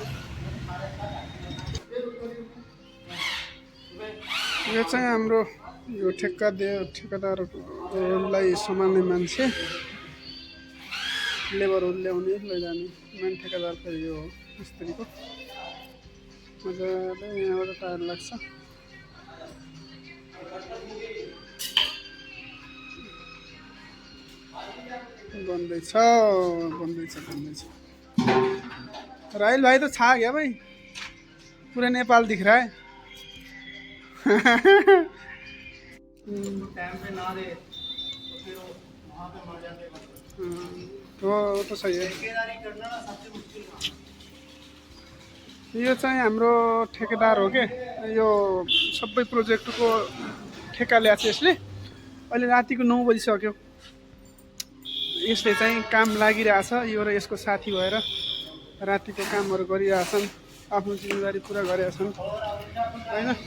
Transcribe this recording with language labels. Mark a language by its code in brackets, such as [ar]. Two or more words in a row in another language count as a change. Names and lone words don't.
[ne] यो चाहिँ हाम्रो यो ठेक्कादारलाई सम्हाल्ने मान्छे, लेबरहरू ल्याउने लैजाने मेन ठेक्कादार फेरि यो हो मिस्त्रीको। मजाले यहाँबाट टायर लाग्छ। बन्दैछ। [hi] राहिल भाई तो छा गया भाई, पूरे नेपाल दिख रहा है। टाइम पे ना दे तो फिर वहाँ पे मर जाते हैं। वो तो सही है। ठेकेदारी करना ना सबसे मुश्किल काम। [ne] यो चाहिँ हाम्रो ठेकेदार हो के, यो सबै प्रोजेक्टको ठेक्का ल्याएको यसले। अहिले रातिको 9 बजिसक्यो। यसले चाहिँ काम लागिरहेछ। यो र यसको साथी भएर रातिको कामहरू गरिरहेछन्, आफ्नो जिम्मेवारी पुरा गरेका छन् हैन।